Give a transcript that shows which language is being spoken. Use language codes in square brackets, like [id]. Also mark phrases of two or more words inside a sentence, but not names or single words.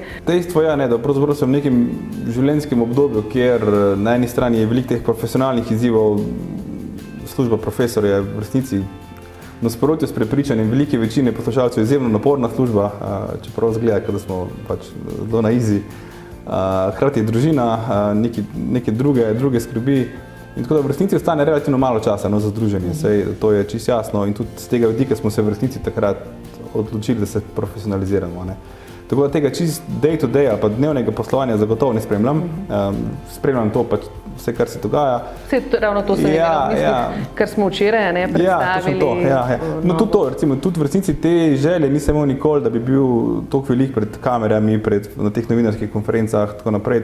[sl] Dejstvo je, da pravzaprav sem v nekem življenjskem obdobju, kjer na eni strani je veliko teh profesionalnih izzivov, služba profesorja v resnici nasprotju s prepričanjem velike večine poslušalcev izjemno naporna služba, čeprav zgleda, da smo pač zelo na izi. Hkrati je družina, neke druge skrbi in tako da v resnici ostane relativno malo časa za združenje, saj to je čisto jasno in tudi z tega vidika smo se v resnici takrat odločili, da se profesionaliziramo. Ne. Tako da tega čist [en] day to day [sl] ali pa dnevnega poslovanja zagotovo ne spremljam. Spremljam to pač vse, kar se dogaja. Ravno to sem imela v mislih, kar smo včeraj predstavili. No, tudi to, recimo, tudi v resnici te želje nisem imel nikoli, da bi bil toliko velik pred kamerami, na teh novinarskih konferencah, tako naprej.